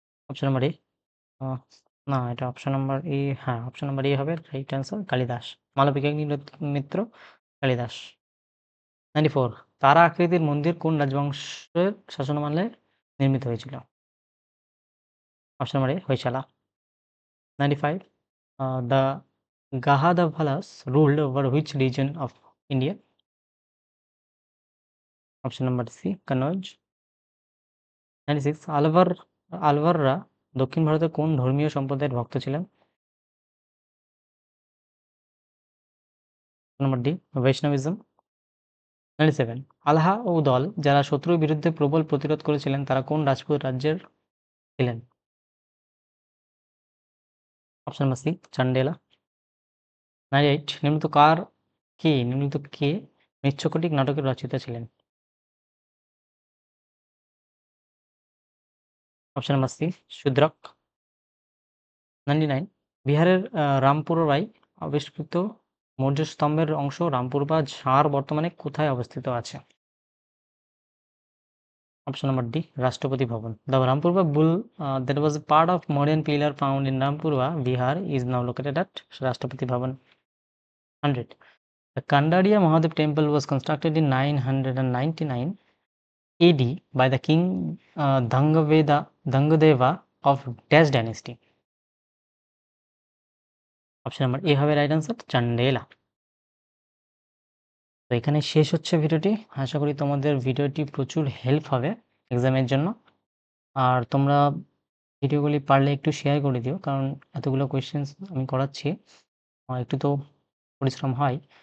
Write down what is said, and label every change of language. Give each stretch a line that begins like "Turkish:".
Bangla: Option number A না, এটা option number A, হ্যাঁ অপশন নাম্বার এ হবে রাইট অ্যান্সার, কালিদাস। মালবিকাগ্নি মিত্র কালিদাস। 94 তারা আকৃতির মন্দির কোন রাজবংশের শাসনামলে নির্মিত হয়েছিল? Option number A হৈশালা।
English: 95 the Gahadavalas ruled over which region of India? Option number C Kannauj. 96 আলভাররা
Bangla: দক্ষিণ ভারতে কোন ধর্মীয় সম্প্রদায়ের ভক্ত ছিলেন? নম্বর ডি, বৈষ্ণবিজম। 97, আলহা ও দল যারা শত্রুর বিরুদ্ধে প্রবল প্রতিরোধ করেছিলেন তারা কোন রাজপুত রাজ্যের ছিলেন? Option number C, Chandela. 98, নিম্নলিখিত কে মৃচ্ছকটিক নাটকের রচয়িতা ছিলেন? Option number C, Shudraka. 99, বিহারের রামপুরায় আবিষ্কৃত মৌর্য স্তম্ভের অংশ রামপুর বা ঝাড় বর্তমানে কোথায় অবস্থিত আছে? অপশন নাম্বার ডি, রাষ্ট্রপতি ভবন।
English: The Rampurva Bull that was a part of modern pillar found in Rampurva, Bihar is now located at Rashtrapati Bhavan. 100. The Kandaria Mahadev temple was constructed in 999 AD by the king Dhangadeva of Dash dynasty.
Bangla: Option number A হবে right answer, Chandela. তো এখানে শেষ হচ্ছে ভিডিওটি। আশা করি তোমাদের ভিডিওটি প্রচুর হেল্প হবে এক্সামের জন্য। আর তোমরা ভিডিওগুলি পারলে একটু শেয়ার করে দিও, কারণ এতগুলো কোয়েশ্চেন্স আমি করাচ্ছি, একটু তো পরিশ্রম হয়।